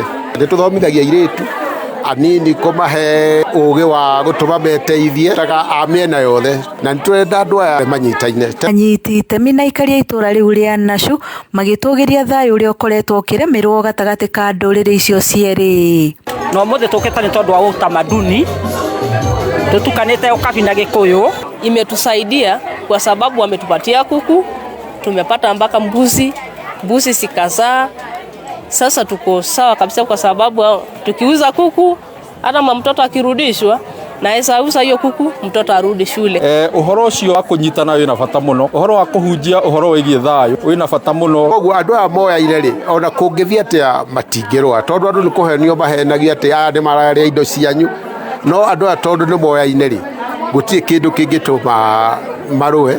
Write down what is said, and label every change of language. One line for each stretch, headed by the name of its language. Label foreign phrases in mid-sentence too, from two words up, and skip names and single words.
Kikuyu: Nĩ tũthomithagia airĩtu anini kũmahe ũgĩ wa gũtũma meteithie taga amĩena yothe na nĩ tũrenda andũ aya manyitaine. Anyiti itemi na ikaria itũra rĩu rĩa Nashu magĩtũgĩria thayũ ũrĩa ũkoretwo ũkĩremerwo gatagatĩ ka ndũrĩrĩ icio cierĩ. No mũthĩ tũkĩta nĩ tondũ wa utamaduni tutukanĩte Ukabi na Gĩkũyũ.
Swahili: Imetusaidia kwa sababu wametupatia kuku, tumepata mpaka mbuzi sikazaa. Sasa tuko sawa kabisa kwa sababu tukiuza kuku hata mtoto akirudishwa na esausa hiyo kuku mtoto arudi shule.
Kikuyu: Uhoro ucio wa kunyitana wina bata muno, uhoro wa kuhunjia uhoro wigie thayu wina bata muno. Koguo andu aya moya ireri ona kungithia atia matingirwa tondu andu ni kuhenio mahenagia atia aya ni mararia indo cianyu no andu aya tondu ni moya ineri gutie kindu kingituma marue.